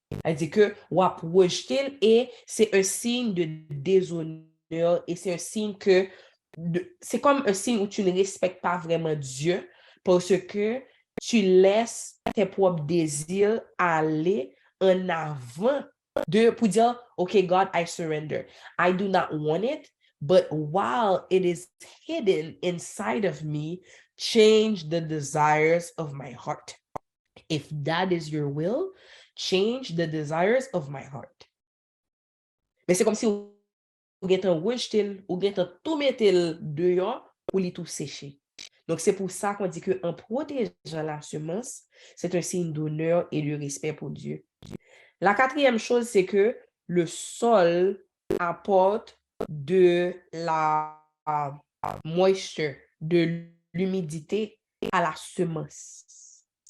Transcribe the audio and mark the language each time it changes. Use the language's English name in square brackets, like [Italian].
[French] C'est-à-dire que ou à rejeter et c'est un signe de déshonneur et c'est un signe que c'est comme un signe où tu ne respectes pas vraiment Dieu parce que tu laisses tes propres désirs aller en avant pour dire, [English] OK, God, I surrender. I do not want it, but while it is hidden inside of me, change the desires of my heart. If that is your will, change the desires of my heart. [French] Mais c'est comme si vous êtes rejeté ou êtes tout mettre dehors pour les tout sécher. Donc, c'est pour ça qu'on dit qu'en protégeant la semence, c'est un signe d'honneur et de respect pour Dieu. La quatrième chose, c'est que le sol apporte de la moisture, de l'humidité à la semence.